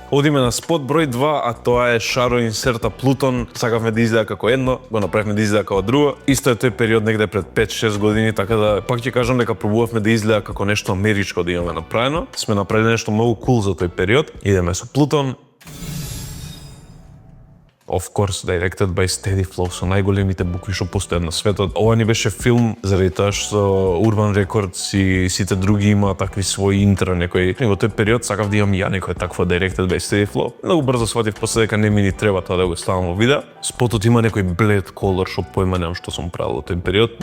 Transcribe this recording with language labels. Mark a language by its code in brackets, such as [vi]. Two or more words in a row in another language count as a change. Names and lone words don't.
[mk] Одиме на спот број 2, а тоа е Шаро Инсерта Плутон. Сакавме да изгледа како едно, го направивме да изгледа како друго. Исто е тој период негде пред 5-6 години, така да пак ќе кажам дека пробувавме да изгледа како нешто америчко да имаме направено. Сме направили нешто многу кул за тој период. Идеме со Плутон. [en] Of course, directed by Steady Flow, [mk] со најголемите букви што постојат на светот. Ова ни беше филм заради тоа што Urban Records и сите други има такви своји интро некои. Во тој период сакав да имам ја некој такво [en] directed by Steady Flow. [mk] Многу брзо сватив после дека не ми ни треба тоа да го ставам во видео. Спотот има некој блед колор што појма немам што сум правил во тој период.